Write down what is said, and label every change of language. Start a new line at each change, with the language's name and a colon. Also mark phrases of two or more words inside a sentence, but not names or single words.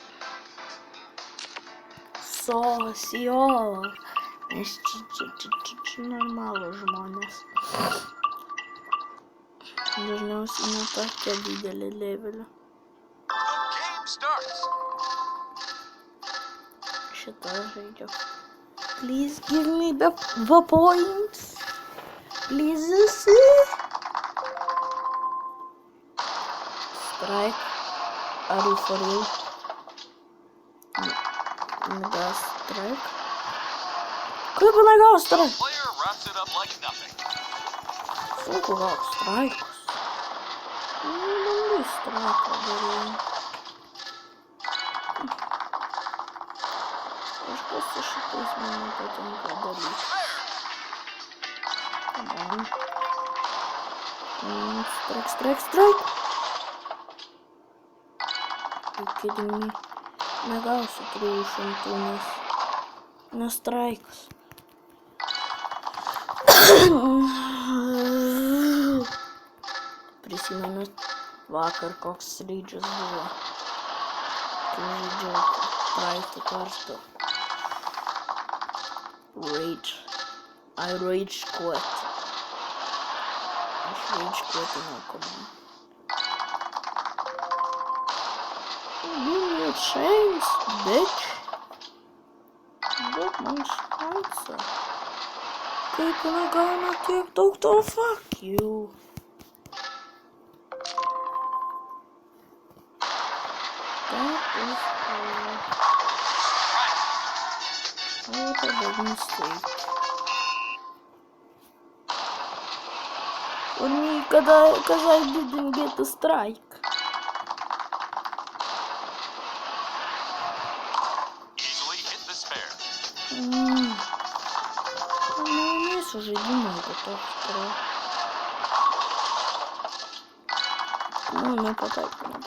Lithuanian: Sosiolą. Nes čia normalūs žmonės. Dažniausiai ne tokia didelė levelė. Šitą žaidžiu.
English: Please give me the points. Please. Strike. Are you for real? Mega strike.
Lithuanian: Kaip negavo strike? Sunku gauti straikus. Bandai straiką daryti. Kažkas su šitais man patinka daryti.
English: Come on. Strike. You kidding me?
Lithuanian: Negausiu 300, nes straikas. Prisimenu vakar koks raidžas buvo. Kai žaidžiau praeitą kartą.
English: Rage. I rage quit.
Lithuanian: Aš
English: rage quitinau, come on. Give me a chance, bitch.
Lithuanian: Duok man šansą. Kaip negauna tiek daug to,
English: fuck you. That is what a big mistake. For me, cause I didn't get a strike.
Lithuanian: Žaidimai, bet toks yra. Nepataikau.